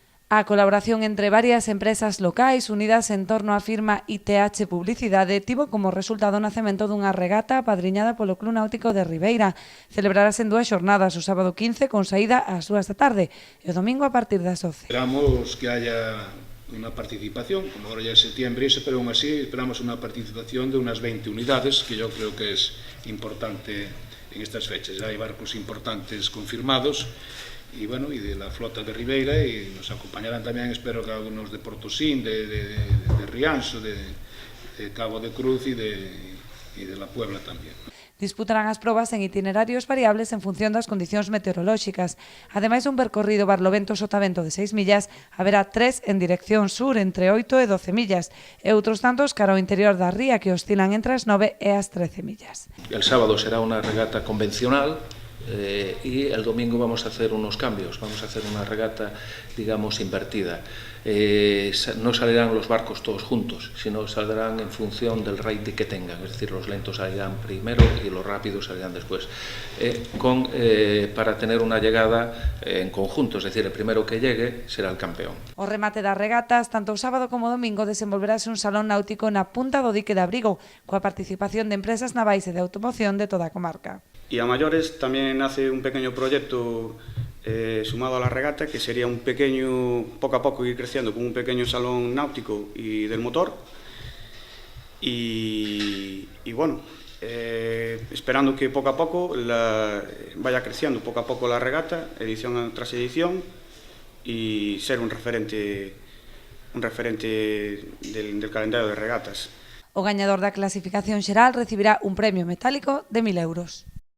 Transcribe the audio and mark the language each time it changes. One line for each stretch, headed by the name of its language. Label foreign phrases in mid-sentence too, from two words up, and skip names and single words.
Galician: A colaboración entre varias empresas locais unidas en torno á firma ITH Publicidade tivo como resultado o nacemento dunha regata apadriñada polo Club Náutico de Ribeira. Celebrarase en 2 xornadas, o sábado 15 con saída ás 2 da tarde e o domingo a partir das 12.
Spanish: Esperamos que haya unha participación, como ahora ya es septiembre, pero aún así esperamos unha participación de unas 20 unidades, que yo creo que es importante en estas fechas. Ya hay barcos importantes confirmados, y bueno, y de la flota de Ribeira, y nos acompañarán también, espero que algunos de Portosín, de Rianxo, de Cabo de Cruz y de la Puebla también.
Galician: Disputarán as probas en itinerarios variables en función das condicións meteorolóxicas. Ademais dun percorrido Barlovento-Sotavento de 6 millas, haberá 3 en dirección sur entre 8 e 12 millas e outros tantos cara ao interior da ría que oscilan entre as 9 e as 13 millas.
Spanish: El sábado será una regata convencional, y el domingo vamos a hacer unos cambios, vamos a hacer una regata, digamos, invertida. No saldrán los barcos todos juntos, sino saldrán en función del rating que tengan, es decir, los lentos salirán primero y los rápidos salirán después, para tener una llegada en conjunto, es decir, el primero que llegue será el campeón.
Galician: O remate das regatas, tanto o sábado como o domingo, desenvolverase un salón náutico na punta do dique de Abrigo, coa participación de empresas navais e de automoción de toda a comarca.
Spanish: Y a mayores también nace un pequeño proyecto sumado a la regata, que sería un pequeño, poco a poco ir creciendo, con un pequeño salón náutico y del motor. Y bueno, esperando que poco a poco vaya creciendo poco a poco la regata, edición tras edición, y ser un referente del calendario de regatas.
Galician: O gañador da clasificación xeral recibirá un premio metálico de 1000 euros.